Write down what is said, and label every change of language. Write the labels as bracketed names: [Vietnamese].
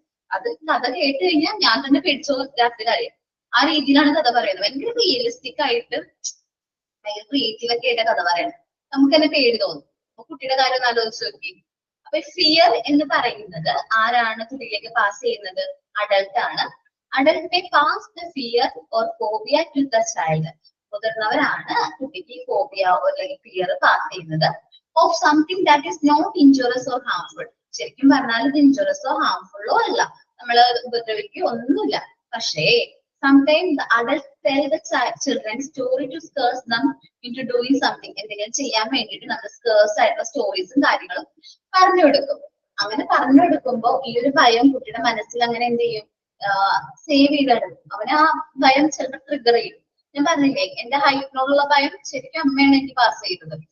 [Malayalam] അത് കഥ കേട്ട് കഴിഞ്ഞാൽ ഞാൻ തന്നെ പേടിച്ചോ രാത്രി കാര്യം. ആ രീതിയിലാണ് കഥ പറയുന്നത്. ഭയങ്കര റിയലിസ്റ്റിക് ആയിട്ട് ഭയങ്കര ക്രിയേറ്റീവ് ഒക്കെ ആയിട്ട് കഥ പറയണം. നമുക്ക് തന്നെ പേടി തോന്നും. അപ്പൊ കുട്ടിയുടെ കാര്യം ഒന്ന് ആലോചിച്ച് നോക്കി. അപ്പൊ ഫിയർ എന്ന് പറയുന്നത് ആരാണ് കുട്ടിയിലേക്ക് പാസ് ചെയ്യുന്നത്? അഡൾട്ട് ആണ്. [English] Adult may pass the fear or phobia to the child. [Malayalam] മുതിർന്നവരാണ് കുട്ടിക്ക് ഫോബിയ അല്ലെങ്കിൽ ഫിയർ പാസ് ചെയ്യുന്നത്. [English] Of something that is not injurious or harmful. [Malayalam] ശരിക്കും പറഞ്ഞാൽ ഇത് ഇൻജുറിയസോ ഹാർംഫുള്ളോ അല്ല, നമ്മള് ഉപദ്രവിക്കുകയോ ഒന്നുമില്ല. [English] പക്ഷേ sometimes the adults tell the children story to scare them into doing something. [Malayalam] എന്തെങ്കിലും ചെയ്യാൻ വേണ്ടിയിട്ട് നമ്മൾ സ്കേഴ്സ് ആയിട്ടുള്ള സ്റ്റോറീസും കാര്യങ്ങളും പറഞ്ഞു കൊടുക്കും. അങ്ങനെ പറഞ്ഞു കൊടുക്കുമ്പോ ഈ ഒരു ഭയം കുട്ടിയുടെ മനസ്സിൽ അങ്ങനെ എന്ത് ചെയ്യും, സേവ് ചെയ്തെടുക്കും. അവന് ആ ഭയം ചിലപ്പോൾ ട്രിഗർ ചെയ്യും. ഞാൻ പറഞ്ഞില്ലേ, എന്റെ ഹൈറ്റിനോടുള്ള ഭയം ശരിക്കും അമ്മയാണ് എനിക്ക് പാസ് ചെയ്തത്.